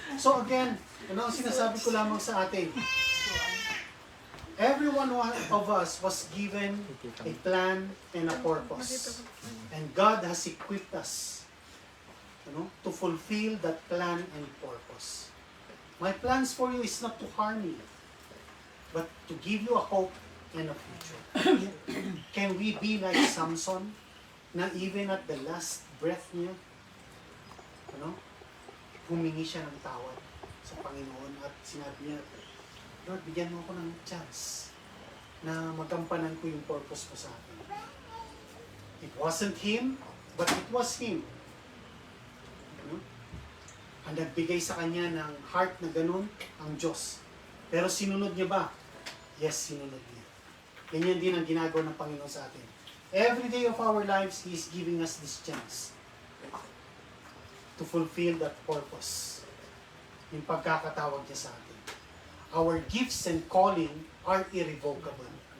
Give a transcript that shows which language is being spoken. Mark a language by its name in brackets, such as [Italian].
[Filipino] So again, ano ang sinasabi ko lamang sa atin? [English] Every one of us was given a plan and a purpose. And God has equipped us, to fulfill that plan and purpose. My plans for you is not to harm you, but to give you a hope and a future. Can we be like Samson, [Filipino] na [English] even at the last breath [Filipino] niya, humingi siya ng tawad sa Panginoon at sinabi niya, Lord, bigyan mo ako ng chance na magampanan ko yung purpose ko sa akin. [English] It wasn't him, but it was him. [Filipino] Ang nagbigay sa kanya ng heart na ganun, ang Diyos. Pero sinunod niya ba? Yes, sinunod niya. Ganyan din ang ginagawa ng Panginoon sa atin. [English] Every day of our lives, He is giving us this chance to fulfill that purpose. [Filipino] Yung pagkakatawag niya sa atin. [English] Our gifts and calling are irrevocable.